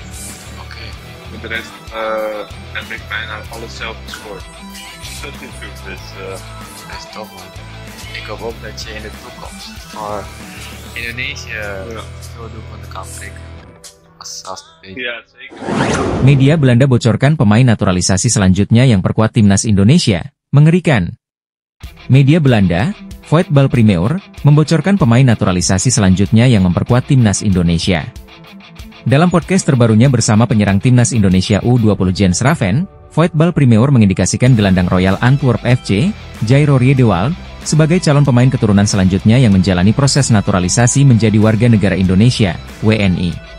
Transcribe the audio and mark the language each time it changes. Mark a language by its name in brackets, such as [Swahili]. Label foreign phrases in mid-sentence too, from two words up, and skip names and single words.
[Dutch] Oké. Met de rest heb ik bijna alles zelf gescoord. Dus Dat is tof, man. Ik hoop ook dat je in de toekomst voor Indonesië veel doelpunten kan prikken. Als ja, zeker. [Indonesian] Media Belanda bocorkan pemain naturalisasi selanjutnya yang perkuat timnas Indonesia. Mengerikan. Media Belanda, Voetbal Primeur, membocorkan pemain naturalisasi selanjutnya yang memperkuat timnas Indonesia. Dalam podcast terbarunya bersama penyerang timnas Indonesia U20 Jens Raven, Voetbal Primeur mengindikasikan gelandang Royal Antwerp FC, Jairo Riedewald, sebagai calon pemain keturunan selanjutnya yang menjalani proses naturalisasi menjadi warga negara Indonesia, WNI.